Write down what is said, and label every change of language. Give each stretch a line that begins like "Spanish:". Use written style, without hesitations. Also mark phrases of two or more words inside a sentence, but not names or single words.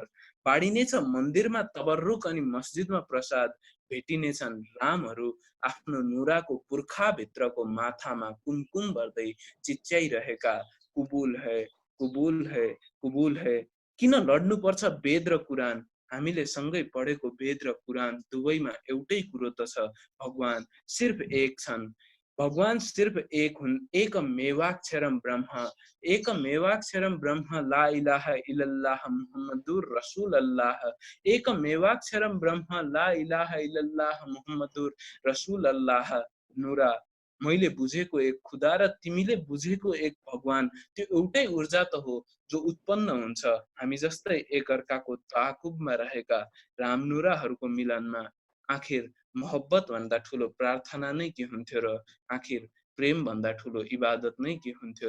Nepali: बाडिनेछ मन्दिरमा तबर्रुक अनि मस्जिदमा प्रसाद, भेटिनेछन् रामहरू आफ्नो नुराको पुर्खाभित्रको माथामा कुमकुम भर्दै चिच्याइरहेका,
Hindi: कुबुल है कुबुल है कुबुल है।
Nepali: किन लड्नु पर्छ वेद र कुरान, हामीले सँगै पढेको वेद र कुरान दुवैमा एउटै कुरो त छ, भगवान सिर्फ एक छन्। भगवान सिर्फ एक हुन्,
Sanskrit: एकमेवाक्षरम ब्रह्म, एकमेवाक्षरम ब्रह्म,
Arabic: لا إله إلا الله محمد رسول الله,
Sanskrit: एकमेवाक्षरम ब्रह्म,
Arabic: لا إله إلا الله محمد رسول الله.
Nepali: नुरा, मैले बुझेको एक खुदा र तिमीले बुझेको एक भगवान, त्यो एउटै ऊर्जा त हो जो उत्पन्न हुन्छ हामी जस्तै एकअर्काको ताकुबमा रहेका रामनुराहरूको मिलनमा। आखिर मोहब्बत भन्दा ठुलो प्रार्थना नै के हुन्थ्यो र, आखिर प्रेम भन्दा ठुलो इबादत नै के हुन्थ्यो र।